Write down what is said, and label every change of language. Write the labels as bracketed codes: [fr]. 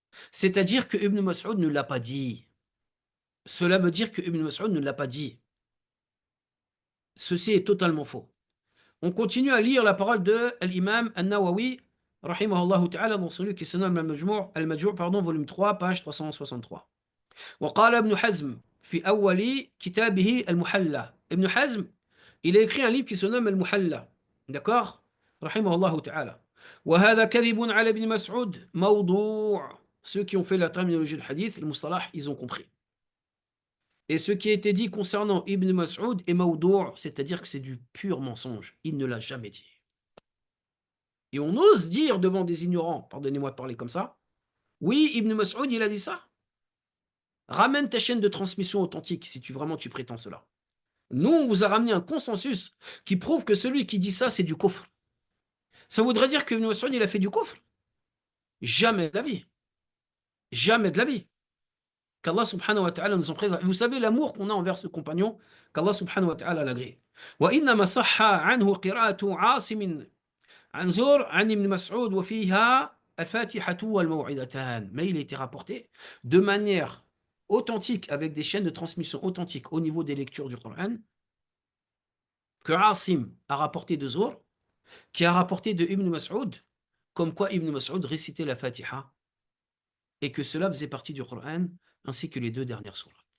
[fr] C'est-à-dire que Ibn Mas'ud ne l'a pas dit. Cela veut dire que Ibn Mas'ud ne l'a pas dit. Ceci est totalement faux. On continue à lire la parole de l'imam al-Nawawi, rahimahullah ta'ala, dans son livre qui se nomme Al-Majmu', volume 3, page 363. [ar] وقال ابن حزم في أول كتابه المحلى. [fr] Ibn Hazm, il a écrit un livre qui se nomme Al-Muhalla. D'accord? Rahimahullah ta'ala. [ar] وهذا كذب على ابن مسعود موضوع. [fr] Ceux qui ont fait la terminologie du hadith, le mustalah, ils ont compris. Et ce qui a été dit concernant Ibn Mas'ud est mawdou', c'est-à-dire que c'est du pur mensonge. Il ne l'a jamais dit. Et on ose dire devant des ignorants, pardonnez-moi de parler comme ça, oui, Ibn Mas'ud, il a dit ça. Ramène ta chaîne de transmission authentique si vraiment tu prétends cela. Nous, on vous a ramené un consensus qui prouve que celui qui dit ça, c'est du kufr. Ça voudrait dire que Ibn Mas'ud, il a fait du kufr? Jamais de la vie. Jamais de la vie. Qu'Allah subhanahu wa ta'ala nous en préserve. Vous savez l'amour qu'on a envers ce compagnon, qu'Allah subhanahu wa ta'ala l'agrée. [ar] وإنما صح عنه قراءة عاصم عن زور عن ابن مسعود وفيها الفاتحة والموعظتان. [fr] Mais il a été rapporté de manière authentique, avec des chaînes de transmission authentiques au niveau des lectures du Coran, que Asim a rapporté de Zour, qui a rapporté de Ibn Mas'ud, comme quoi Ibn Mas'ud récitait la Fatiha, et que cela faisait partie du Coran, ainsi que les deux dernières sourates.